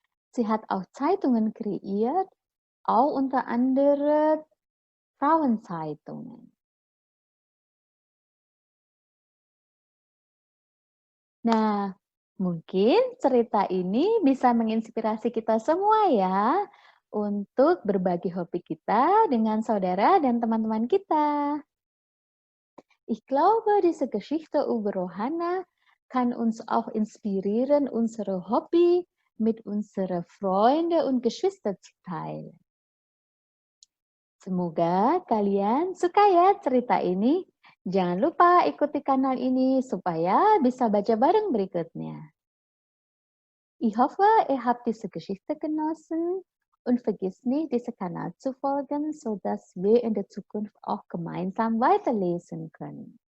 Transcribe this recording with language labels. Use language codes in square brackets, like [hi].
[de] Sie hat auch Zeitungen kreiert, auch unter anderem Frauenzeitungen. [id] Nah, mungkin cerita ini bisa menginspirasi kita semua ya untuk berbagi hobi kita dengan saudara dan teman-teman kita. [de] Ich glaube, diese Geschichte über Rohana kann uns auch inspirieren, unsere Hobby mit unseren Freunden und Geschwistern zu teilen. [id] Semoga kalian suka ya cerita ini. Jangan lupa ikuti kanal ini supaya bisa baca bareng berikutnya. [de] Ich hoffe, ihr habt diese Geschichte genossen und vergiss nicht, diesem Kanal zu folgen, sodass wir in der Zukunft auch gemeinsam weiterlesen können.